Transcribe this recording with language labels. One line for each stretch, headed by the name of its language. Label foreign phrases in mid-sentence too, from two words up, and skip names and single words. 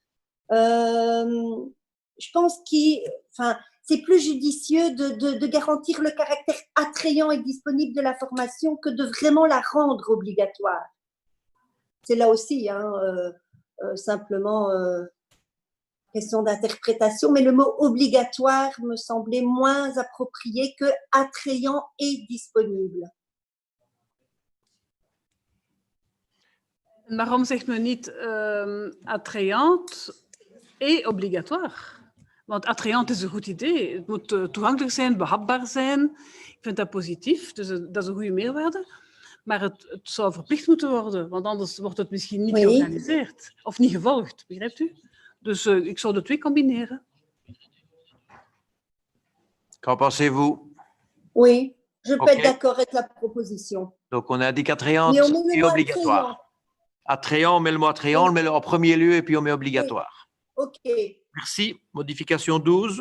French: Je pense que c'est plus judicieux de garantir le caractère attrayant et disponible de la formation que de vraiment la rendre obligatoire. C'est là aussi, simplement question d'interprétation, mais le mot obligatoire me semblait moins approprié que attrayant et disponible.
Dutch: Waarom zegt men niet attrayant en obligatoire? Want attrayant is een goed idee. Het moet toegankelijk zijn, behapbaar zijn. Ik vind dat positief, dus dat is een goede meerwaarde. Maar het zou verplicht moeten worden, want anders wordt het misschien niet georganiseerd of niet gevolgd, begrijpt u? Dus ik zou de twee combineren.
French: Qu'en pensez-vous? Oui, je peux Ok. être d'accord avec la proposition. Donc, on indique attrayante Mais on met le et mot obligatoire. Attrayant, on met le mot attrayant, on le met en premier lieu et puis on met obligatoire. OK. Merci. Modification 12.